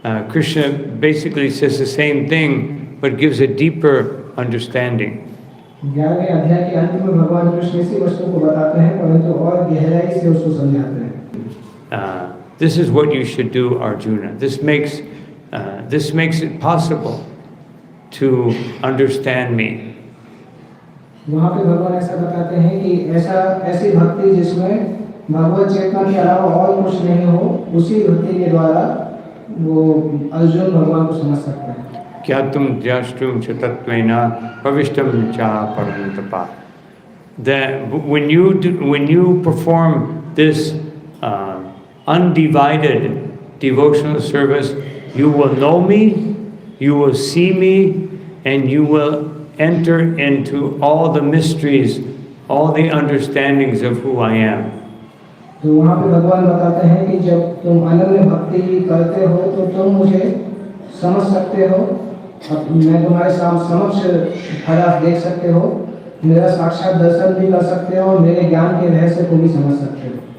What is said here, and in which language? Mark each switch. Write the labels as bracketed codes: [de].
[en] Krishna basically says the same thing, but gives a deeper understanding. [hi] 11वें अध्याय के अंत में भगवान कृष्ण इसी वस्तु को बताते हैं, परंतु और गहराई से उसको समझाते हैं. [en] This is what you should do, Arjuna. This makes it possible to understand me. [hi] वहाँ पे भगवान ऐसा बताते हैं कि ऐसी भक्ति जिसमें भगवत चेतना के अलावा और कुछ नहीं हो, उसी भक्ति के द्वारा वो अर्जुन भगवान को समझ सकते हैं. [sa] क्या तुम ज्याष्टुम च तत्वेना प्रविष्टम चा परंतपा. [en] That when you perform this undivided devotional service, you will know me, you will see me, and you will enter into all the mysteries, all the understandings of who I am. [hi] तो वहाँ पे भगवान बताते हैं कि जब तुम अनन्य भक्ति करते हो तो तुम मुझे समझ सकते हो, मैं तुम्हारे समक्ष खड़ा देख सकते हो, मेरा साक्षात दर्शन भी कर सकते हो, मेरे ज्ञान के रहस्य को भी समझ सकते हो.